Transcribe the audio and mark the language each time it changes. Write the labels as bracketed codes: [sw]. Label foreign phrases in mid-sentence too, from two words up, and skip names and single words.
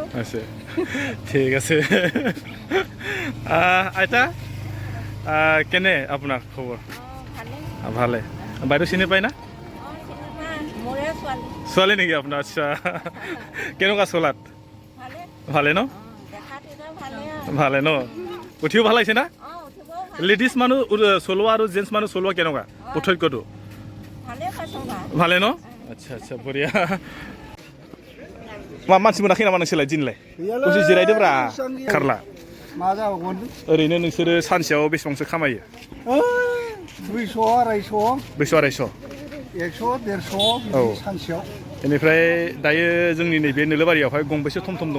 [as] আছে ঠিক আছে আইতা কেনে আপোনাৰ খবৰ ভালে বাইদেউ চিনি পায় না ছোৱালী নেকি আপোনাৰ আচ্ছা কেনেকুৱা চলাত ভালে ন ভালে ন উঠিও ভাল লাগিছে না লেডিজ মানুহ চলোৱা আৰু জেণ্টছ মানুহ চলোৱা কেনেকুৱা পাৰ্থক্যটো ভালে ন আচ্ছা আচ্ছা বঢ়িয়া [brx] मानसि मोनाखै नामा नोंसोरलाय दिनलाय दसे जिरायदोब्रा खारला ओरैनो नोंसोरो सानसेयाव बेसेबांसो खामायो 200-250 सानसेयाव बेनिफ्राय दायो जोंनि नैबे नोलोबारियावहाय गंबेसे थम दङ